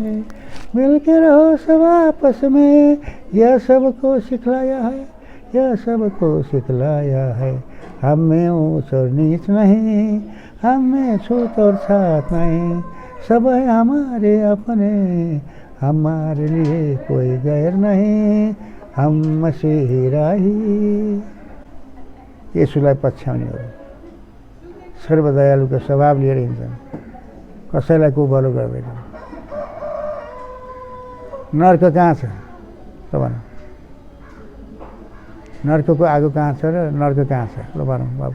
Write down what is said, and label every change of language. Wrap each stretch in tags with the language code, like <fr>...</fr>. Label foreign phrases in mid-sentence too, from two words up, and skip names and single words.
<hi>मिलके रहो सब आपस में, यह सबको सिखलाया है, यह सबको सिखलाया है। हम में ऊंच और नीच नहीं, हम में छूत और छात नहीं, सब है हमारे अपने, हमारे लिए कोई गैर नहीं। हम मसीह राही।</hi> <ne>यसुलाई पछ्याउनेहरू सर्वदयालुको स्वभाव लिएर हिँड्छन्, कसैलाई को भलो गर्दैनन्। नर्क कहाँ छ ल भनौँ? नर्कको आगो कहाँ छ र नर्क कहाँ छ ल भनौँ बाबु?</ne>